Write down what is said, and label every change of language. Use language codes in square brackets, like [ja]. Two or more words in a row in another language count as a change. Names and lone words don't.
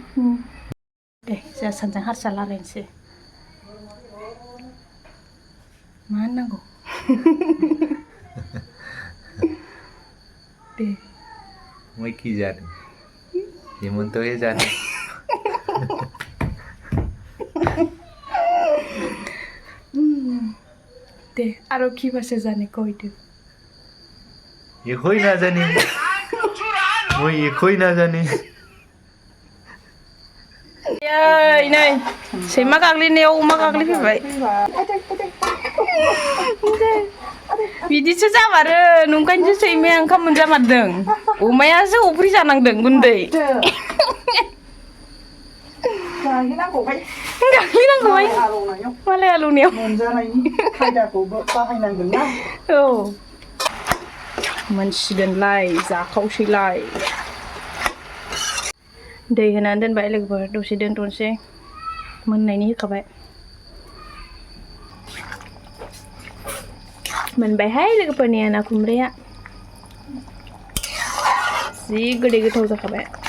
[brx] दे जोंहा सानजों हारसा रायलायनोसै मा होननांगौ दे मैखि जादों हेमन्त जादों दे आरो [as] কি ভাষা জানে কইটো একই না জানি মই একই না জানি [brx] এই नै सैमा गाग्लिनायाव अमा गाग्लिफैबाय बिदिसो जामारो नंखायनोसो सैमाया ओंखाम मोनजामारदों अमायासो अफ्रि जानांदों गुन्दै गाग्लिनांगौहाय मालाय हालौनायाव मोनजानायनि खायदाखौ बाहायनांगोन ना औ मोनसिगोनलाय जाखावसैलाय दै होनानै दोनबाय लोगोफोर दसे दोनथ'नोसै मोननायनि होखाबाय मोनबायहाय लोगोफोरनि आना खुमब्राया जि गोदै गोथाव जाखाबाय